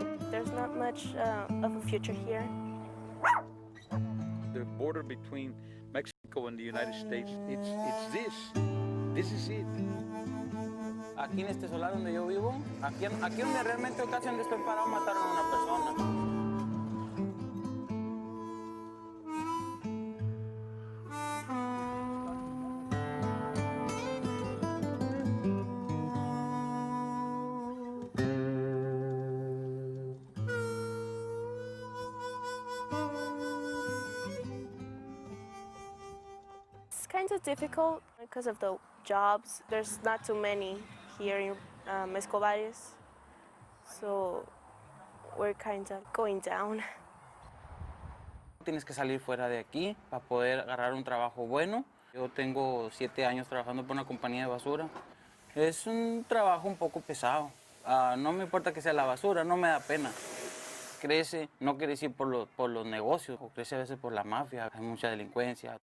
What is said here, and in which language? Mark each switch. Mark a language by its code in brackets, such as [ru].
[en] There's not much of a future here. The border between Mexico and the United States, it's this. This is it. [es] Aquí en este solar donde yo vivo, aquí donde realmente casi donde estoy parado mataron a una persona. [en] It's kind of difficult because of the jobs. There's not too many here in Escobares, so we're kind of going down. [es] Tienes que salir fuera de aquí para poder agarrar un trabajo bueno. Yo tengo 7 años trabajando por una compañía de basura. Es un trabajo un poco pesado. No me importa que sea la basura, no me da pena. Crece, no quiere decir por los negocios, o crece a veces por la mafia, hay mucha delincuencia.